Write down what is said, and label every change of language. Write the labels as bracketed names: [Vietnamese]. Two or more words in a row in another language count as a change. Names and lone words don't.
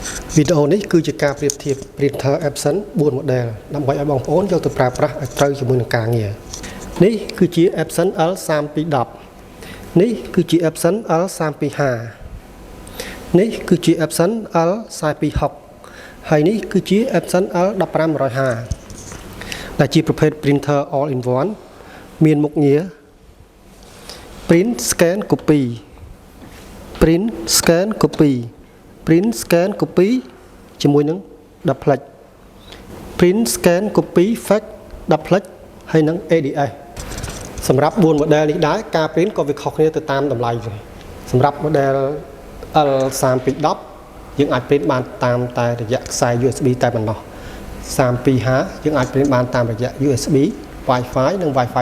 [Khmer] វីដេអូនេះគឺជាការប្រៀបធៀប printer Epson 4 model ដើម្បីឲ្យបងប្អូនយកទៅប្រើប្រាស់ឲ្យត្រូវជាមួយនឹងការងារនេះគឺជា Epson L3210 នេះគឺជា Epson L325 នេះគឺជា Epson L420 ហើយនេះគឺជា Epson L1550 ដែលជាប្រភេទ [English] printer all in [Khmer] one មានមុខងារ [English] print scan copy print scan copy [Khmer] print scan copy ជាមួយនឹង [English] duplex print scan copy fax duplex [Khmer] ហើយនឹង ADS សម្រាប់4 model នេះដែរការ print ក៏វាខុសគ្នាទៅតាម តម្លៃវិញសម្រាប់ model L3210 យើងអាច print បានតាមតែរយៈខ្សែ USB តែប៉ុណ្ណោះ325យើងអាច print បានតាមរយៈ USB Wi-Fi និង Wi-Fi